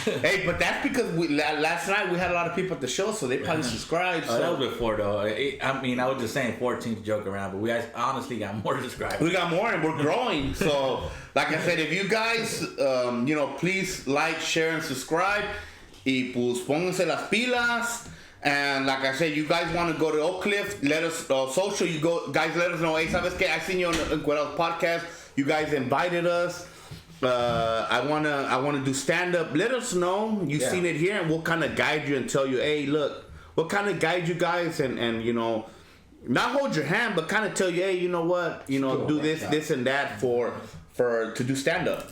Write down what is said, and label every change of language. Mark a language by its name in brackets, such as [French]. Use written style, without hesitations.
[English] Hey, but that's because last night we had a lot of people at the show, so they probably subscribed. So. That was before though. I was just saying 14 to joke around, but we honestly got more subscribers. We got more, and we're growing. So, like I said, if you guys, please like, share, and subscribe. [Spanish] Y pues pónganse las pilas. [English] And like I said, you guys want to go to Oakcliff, let us social. You go, guys. Let us know. Hey, [Spanish] sabes que [English] I seen you on the Encuerados podcast. You guys invited us. I wanna do stand up. Let us know you've seen it here, and we'll kind of guide you and tell you, hey, look, we'll kind of guide you guys and not hold your hand, but kind of tell you, hey, you know what, do this and that for to do stand up.